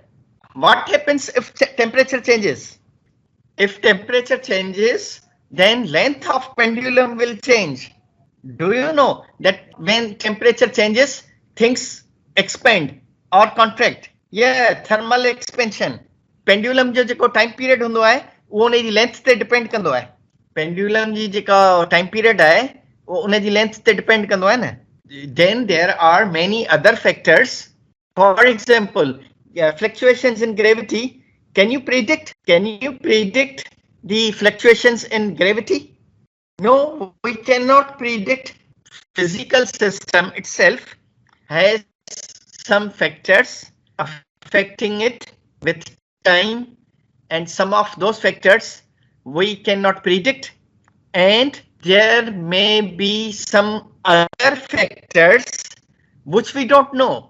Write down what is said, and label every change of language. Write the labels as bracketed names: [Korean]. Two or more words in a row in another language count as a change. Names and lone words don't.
[English] What happens if temperature changes? If temperature changes, then length of pendulum will change. Do you know that when temperature changes, things expand or contract? Yeah, thermal expansion. [Sindhi] Pendulum जो जेको [English] time period [Sindhi] हुंदो आहे, वो उन जी length ते depend कंदो आहे. Pendulum जी जेका [English] time period [Sindhi] आहे, वो उन जी length ते depend कंदो आहे न. [English] Then there are many other factors. For example, fluctuations in gravity. Can you predict? Can you predict the fluctuations in gravity? No, we cannot predict. Physical system itself has some factors affecting it with time, and some of those factors we cannot predict, and there may be some other factors which we don't know.